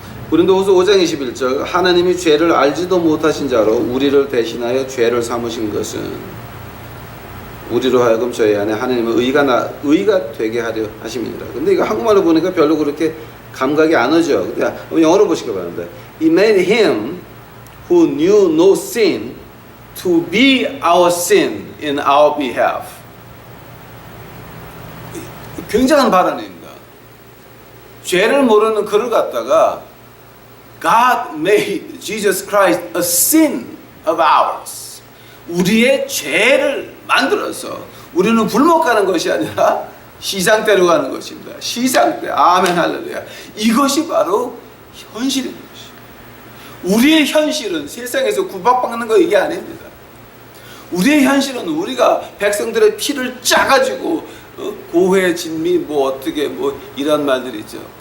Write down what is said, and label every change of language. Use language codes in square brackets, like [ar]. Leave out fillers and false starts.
[ko] 고린도후서 5장 21절. 하나님이 죄를 알지도 못하신 자로 우리를 대신하여 죄를 삼으신 것은 우리로 하여금 저희 안에 하나님의 의가 되게 하려 하심이니라. 근데 이거 한국말로 보니까 별로 그렇게 감각이 안 오죠. 근데 한번 영어로 보시기 바랍니다. [en] He made him who knew no sin to be our sin in our behalf. [ko] 굉장한 발언입니다. 죄를 모르는 그를 갖다가 [en] God made Jesus Christ a sin of ours. [ko] 우리의 죄를 만들어서 우리는 불못 가는 것이 아니라 시상대로 가는 것입니다. 시상대. 아멘 할렐루야. 이것이 바로 현실인 것이에요. 우리의 현실은 세상에서 구박받는 거 이게 아닙니다. 우리의 현실은 우리가 백성들의 피를 짜가지고 고해 진미 뭐 어떻게 뭐 이런 말들이 있죠.